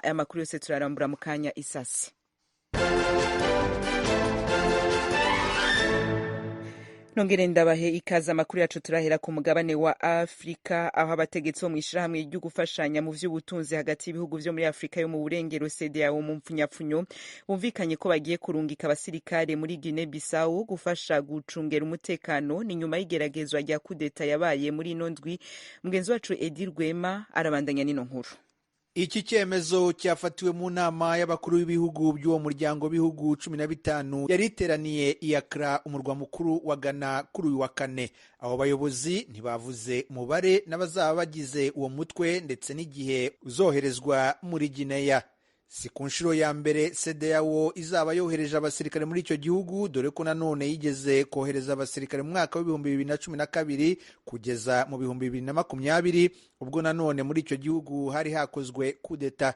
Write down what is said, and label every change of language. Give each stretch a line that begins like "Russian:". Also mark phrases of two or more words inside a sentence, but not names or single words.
Rundi: Aya makuru yose turarambura mu kanya isasi. Nongere ndabahe ikaza makuru yacu turahera ku mugabane wa Afrika, aho abategetsi bo mwishirahamwe ryo gufashanya mu vy'ubutunzi hagati y'ibihugu vyo muri Afrika yo mu burengero CEDEAO mu mpfunyapfunyo bumvikanye ko bagiye kurungika abasirikare muri Guinea Bissau gufasha gucungera umutekano ni nyuma y'igeragezwa rya kudeta yabaye muri ino ndwi. Mugenzi wacu Edi Rwema arabandanya nino nkuru.
Kinyarwanda: Iki cyemezo cyafatiwe mu nama y'abakuru b'ibihugu by'uwo muryango w'ibihugu 15 yari iteraniye i Accra, umurwa mukuru wa Ghana kuri uyu wa kane. Abo bayobozi ntibavuze umubare n'abazaba bagize uwo mutwe ndetse n'igihe uzoherezwa muri Guinea. Si ku nshuro ya mbere CEDEAO izaba yohereje abasirikare muri icyo gihugu, dore ko nanone yigeze kohereza abasirikare mu mwaka w'ibihumbi 2012 kugeza mu bihumbi 2020, ubwo nanone muri icyo gihugu hari hakozwe kudeta.